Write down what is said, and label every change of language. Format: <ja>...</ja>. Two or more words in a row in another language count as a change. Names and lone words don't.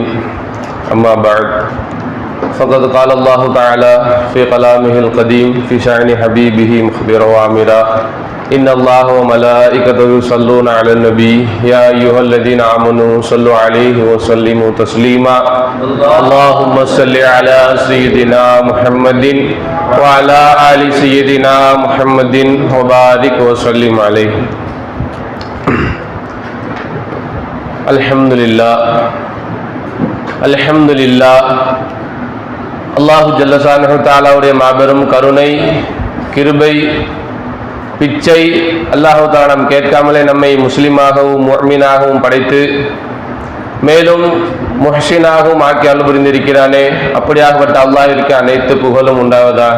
<ar>أما بعد فقد قال الله تعالى في كلامه القديم في شأن حبيبه مخبرا وآمرا إن الله وملائكته يصلون على النبي يا أيها الذين آمنوا صلوا عليه وسلموا تسليما اللهم صل على سيدنا محمد وعلى آل سيدنا محمد وبارك وسلم عليه.</ar> <ta>அல்ஹம்துலில்லாஹ்</ta> <ar>الله جل شأنه</ar> <ta>தஆலாவுடைய மாபெரும் கருணை கிருபை பிச்சை</ta> <ar>الله تعالى</ar> <ta>நாம் கேட்காமலே நம்மை முஸ்லிமாகவும் முஃமினாகவும் படைத்து மேலும் முஹ்சினாகவும் ஆக்கி அருள் புரிந்திருக்கிறானே, அப்படியாகப்பட்ட அல்லாஹ்விற்கு அனைத்து புகழும் உண்டாவதாக.</ta>